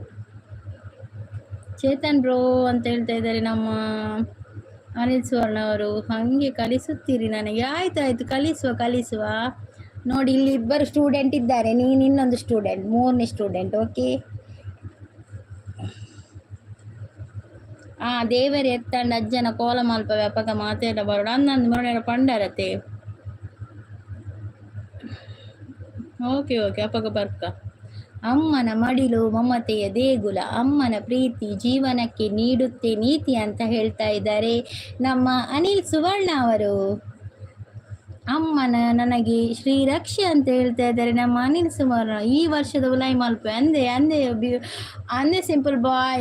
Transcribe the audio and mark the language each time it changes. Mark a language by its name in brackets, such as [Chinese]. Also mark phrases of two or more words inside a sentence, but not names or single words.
[Kannada] ಚೇತನ್ ಬ್ರೋ ಅಂತ ಹೇಳ್ತಾ ಇದ್ದಾರೆ ನಮ್ಮ ಅನಿಲ್ ಸುವರ್ಣ ಅವರು. ಹಾಗೆ ಕಲಿಸುತ್ತೀರಿ ನನಗೆ? ಆಯ್ತಾಯ್ತು, ಕಲಿಸುವ. ನೋಡಿ ಇಲ್ಲಿ ಇಬ್ಬರು ಸ್ಟೂಡೆಂಟ್ ಇದ್ದಾರೆ, ನೀನು ಇನ್ನೊಂದು ಸ್ಟೂಡೆಂಟ್, 3ನೇ ಸ್ಟೂಡೆಂಟ್. ಓಕೆ. [Tulu] ದೇವರ ಎತ್ತಂಡ ಅಜ್ಜನ ಕೋಲ ಮಲ್ಪ ವ್ಯಾಪಕ ಮಾತೆಲ್ಲ ಬರೋಣ ಅನ್ನೊಂದು ಮರಣ ಪಂಡರತೆ. ಓಕೆ ಅಪ್ಪಗ ಬರ್ಕ. [Kannada] ಅಮ್ಮನ ಮಡಿಲು ಮಮತೆಯ ದೇಗುಲ, ಅಮ್ಮನ ಪ್ರೀತಿ ಜೀವನಕ್ಕೆ ನೀಡುತ್ತೆ ನೀತಿ ಅಂತ ಹೇಳ್ತಾ ಇದ್ದಾರೆ ನಮ್ಮ ಅನಿಲ್ ಸುವರ್ಣ ಅವರು. ಅಮ್ಮನ ನನಗೆ ಶ್ರೀರಕ್ಷೆ ಅಂತ ಹೇಳ್ತಾ ಇದ್ದಾರೆ ನಮ್ಮ ಅನಿಲ್ ಸುವರ್ಣ. [Tulu] ಈ ವರ್ಷದ ಉಲೈ ಮಲ್ಪೆ ಅಂದೆ [English] simple boy.